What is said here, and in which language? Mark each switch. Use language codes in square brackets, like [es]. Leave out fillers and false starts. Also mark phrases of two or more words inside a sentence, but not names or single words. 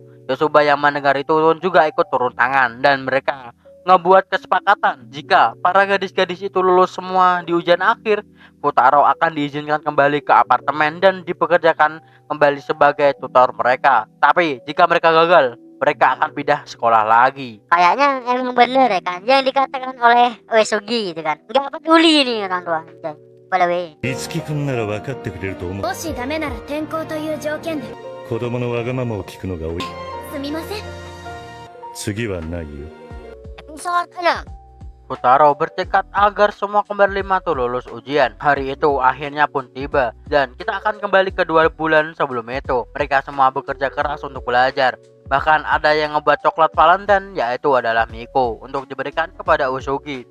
[id] Yosuba yang mendengar itu juga ikut turun tangan dan mereka ngebuat kesepakatan jika para gadis-gadis itu lulus semua di ujian akhir, Futaro akan diizinkan kembali ke apartemen dan dipekerjakan kembali sebagai tutor mereka. Tapi jika mereka gagal, mereka akan pindah sekolah lagi. Kayaknya emang bener ya kan yang dikatakan oleh Uesugi gitu kan. Nggak peduli nih orang tua. [en] By the way. [ja] いつきくんなら分かってくれると思う。もしダメなら転校という条件で。子供のわがままを聞くのが多い。すみません。次はないよ。 [id] Episode 6. Futaro bertekad agar semua kembali tuh lulus ujian. Hari itu akhirnya pun tiba dan kita akan kembali ke 2 bulan sebelum itu. Mereka semua bekerja keras untuk belajar. Bahkan ada yang ngebuat coklat Valentine, yaitu adalah Miko, untuk diberikan kepada Uesugi.